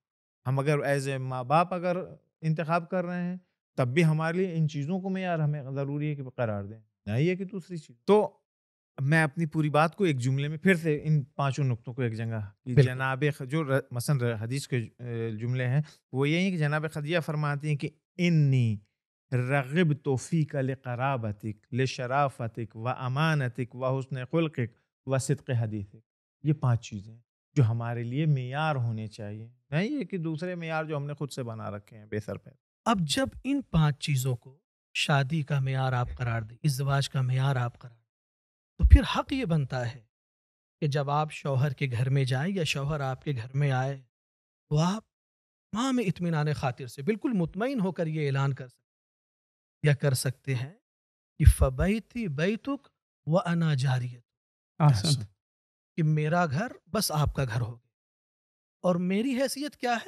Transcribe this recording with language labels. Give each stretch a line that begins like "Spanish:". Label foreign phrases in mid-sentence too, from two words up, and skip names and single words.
Urdu: ہم اگر
English: as a
Urdu: ماں باپ اگر انتخاب کر رہے ہیں تب بھی ہمارے لیے ان چیزوں کو معیار ہمیں ضروری ہے کہ قرار دیں، نہیں ہے کہ دوسری چیز. تو میں اپنی پوری بات کو ایک جملے میں پھر سے ان 5 نقطوں کو ایک جگہ کہ جناب جو مثلا حدیث کے جملے ہیں وہ یہی ہیں کہ جناب خدیجہ فرماتی ہیں کہ
Arabic: انی رغبت فیک لقرابتک لشرافتک و امانتک و حسن خلقک و صدق حدیثک.
Urdu: یہ 5 چیزیں جو ہمارے لیے معیار ہونے چاہیے، نہیں ہے کہ دوسرے معیار جو ہم نے خود سے بنا رکھے ہیں بے سر پہ. اب جب ان 5 چیزوں کو شادی کا معیار آپ قرار دیں، ازدواج کا معیار آپ قرار دیں، تو پھر حق یہ بنتا ہے کہ جب آپ شوہر کے گھر میں جائیں یا شوہر آپ کے گھر میں آئے تو آپ تمام اطمینان خاطر سے بالکل مطمئن ہو کر یہ اعلان کر سکتے ہیں کہ
Arabic: فبیتی بیتک وانا جاریت،
Urdu: کہ میرا گھر بس آپ کا گھر ہوگا اور میری حیثیت کیا ہے؟